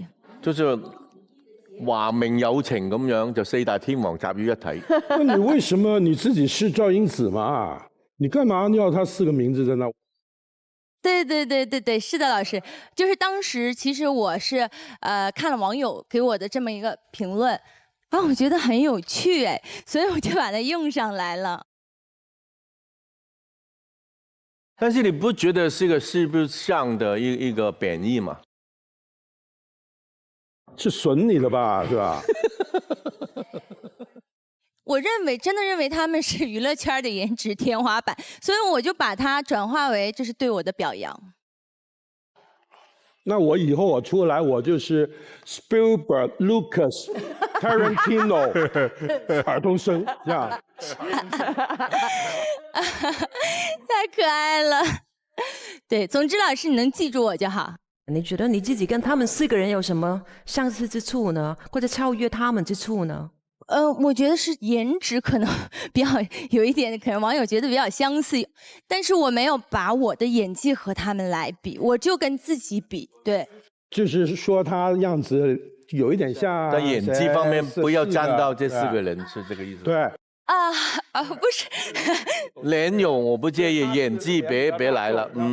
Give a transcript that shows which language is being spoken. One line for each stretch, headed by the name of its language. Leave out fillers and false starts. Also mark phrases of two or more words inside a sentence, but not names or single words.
Chinese: 就是華明有情咁樣，就四大天王集於一體。那你為什麼你自己是趙英子嘛？你幹嘛要他4個名字在那？對，是的，老師，就是當時其實我是看了網友給我的這麼一個評論，然後我覺得很有趣哎，所以我就把它用上來了。但是你不覺得是個四不像的一個貶義嗎？是損你的吧，是吧？我真的認為他們是娛樂圈的顏值天花板，所以我就把它轉化為這是對我的表揚。那我以後我出來，我就是 Spielberg、Lucas、Tarantino 爾冬升，這樣。太可愛了。對，總之老師你能記住我就好。你覺得你自己跟他們4個人有什麼相似之處呢？或者超越他們之處呢？我覺得是顏值可能比較有一點，可能網友覺得比較相似，但是我沒有把我的演技和他們來比，我就跟自己比，對。就是說他樣子有一點像。在演技方面不要沾到這4個人，是這個意思。對。不是。臉容我不介意，演技別來了，